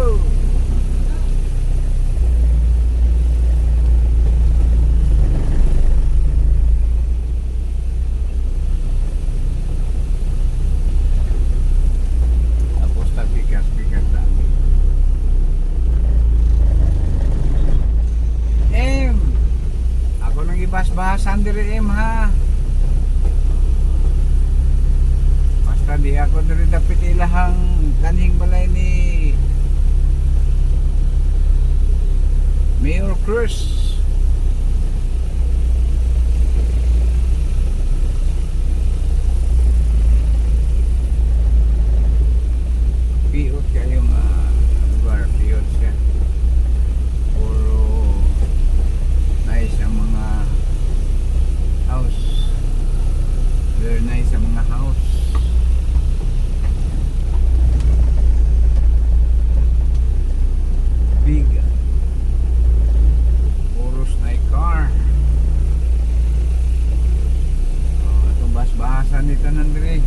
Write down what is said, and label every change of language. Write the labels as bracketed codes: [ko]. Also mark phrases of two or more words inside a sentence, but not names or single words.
[ceb] Tapos bigas dami. Ako nang ibas-bahasan diri ha. Basta di ako diri dapit ilahang kanhing balay ni Mayor Cruz. Piot kayong lugar, piot siya. Puro nice ang mga house. [en] Very nice [ceb] ang mga house. Big puros na car. Itong bas-bahasan nito nandiri.